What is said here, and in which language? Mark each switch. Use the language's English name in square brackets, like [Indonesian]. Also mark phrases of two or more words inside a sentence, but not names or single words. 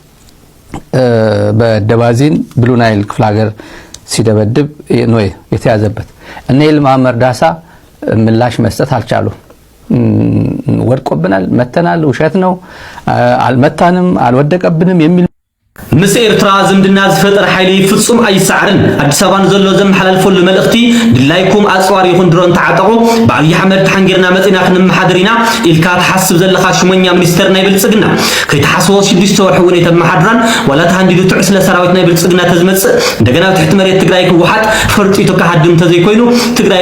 [Amharic] በደባዚን ብሉ ናይል ክፍለ ሀገር ሲደበድብ ነው የተያዘበት። እነ ይልማ መርዳሳ ምላሽ መስጠት አልቻሉም። ወድቆብናል፣ መተናል፣ ውሸት ነው፣ አልመታንም፣ አልወደቀብንም የሚል [Tigrinya] ምስ ኤርትራ ዝምድና ዝፈጠር ሓይሊ ፍጹም ኣይሰዓርን ኣዲስ ኣበባን ዘሎ ዘመሓላልፈሉ መልእኽቲ ድላይኩም ኣፅዋር ይኹን ድሮን ተዓጠቑ ብኣብዪ ኣሕመድ ተሓንጊርና መፂና ክንመሓደር ኢና ኢልካ ትሓስብ ዘለኻ ሽሞኛ ሚኒስተር ናይ ብልፅግና ከይተሓስቦ 6 ወርሒ እውን የተመሓድራን ዋላ ተሃንዲዱ ትዕስለ ሰራዊት ናይ ብልፅግና ተዝመፅእ እንደገና ብትሕቲ መሬት ትግራይ ክወሓጥ ፈርጢቱ ካሃድም ተዘይኮይኑ ትግራይ